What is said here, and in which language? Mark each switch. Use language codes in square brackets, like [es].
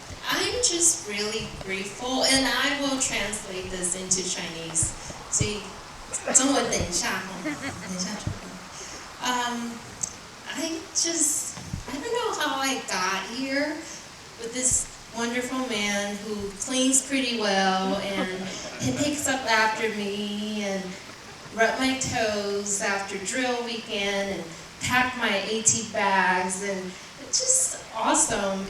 [en] I'm just really grateful, and I will translate this into Chinese. [zh] 所以中文等一下哈，等一下。 [en] I don't know how I got here with this wonderful man who cleans pretty well and he picks up after me and rub my toes after drill weekend and pack my AT bags, and it's just awesome.